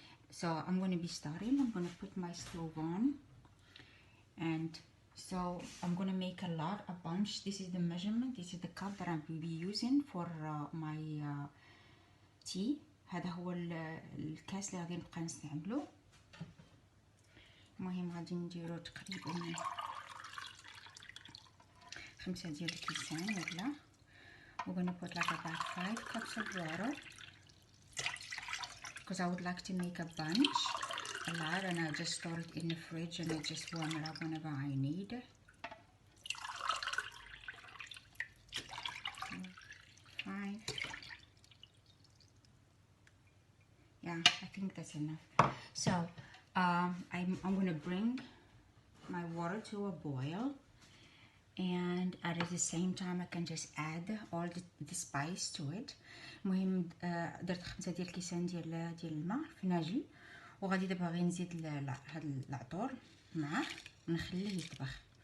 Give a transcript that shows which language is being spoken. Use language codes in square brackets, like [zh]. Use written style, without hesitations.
[en] So I'm going to be starting. I'm going to put my stove on, and so I'm going to make a bunch. This is the measurement. This is the cup that I will be using for my tea. [ar] هذا هو الكاس اللي غادي نبقى نستعمله. المهم غادي نديرو تقريبا 5 ديال الكيسان ولا. [en] We're going to put like about 5 cups of water because I would like to make a bunch, a lot, and I just store it in the fridge and I just warm it up whenever I need. 5. Yeah, I think that's enough. So I'm going to bring my water to a boil, and at the same time I can just add all the spice to it. [ar] المهم درت 5 ديال الكيسان ديال الماء في ناجل، وغادي دابا غير نزيد هاد العطور معاه ونخليه يطبخ.